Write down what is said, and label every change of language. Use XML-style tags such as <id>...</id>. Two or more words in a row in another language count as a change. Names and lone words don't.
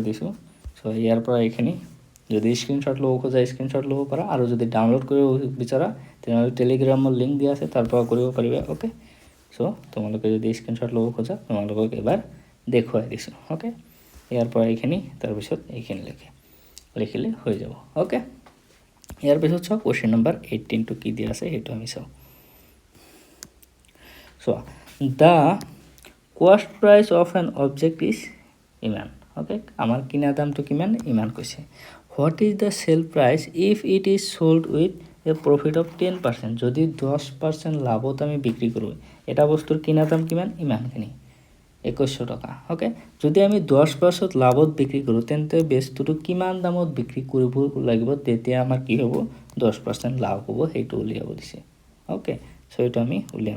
<as>দিছো সো ইয়াৰ পৰা এইখিনি যদি স্ক্ৰিনশ্বট লব খোজা স্ক্ৰিনশ্বট লব পাৰা আৰু যদি ডাউনলোড কৰিব বিচাৰা তেনেহলে টেলিগ্ৰামৰ লিংক দিয়া আছে তাৰ পৰা কৰিব পাৰিবা ওকে সো তোমালোকে যদি স্ক্ৰিনশ্বট লব খোজা তোমালোকক এবাৰ দেখুৱাই দিছো ওকে ইয়াৰ পৰা এইখিনি তাৰ পিছত এইখিনি লিখিলে হৈ যাব ওকে ইয়াৰ পিছত চাও</as> <en>question number</en> <as>18 টো কি দিয়া আছে হেতু আমি চাও</as> <en>সো the cost price of an object is</en> <as>ইমান ওকে আমাৰ কিনা দামটো কিমান ইমান কৈছে</as> <en>what is the sale price if it is sold with a profit of 10% যদি</en> <as>10% লাভত আমি বিক্ৰী কৰো এটা বস্তুৰ কিনা দাম কিমান ইমানখিনি 2100 টাকা ওকে যদি আমি 10% লাভত বিক্ৰী কৰো তেন্তে বস্তুটো কিমান দামত বিক্ৰী কৰিব লাগিব তেতিয়া আমাৰ কি হ'ব 10% লাভ হ'ব হেতু উলিয়াব দিছে</as> <en>okay so</en> <as>এটা আমি উলিয়াম</as>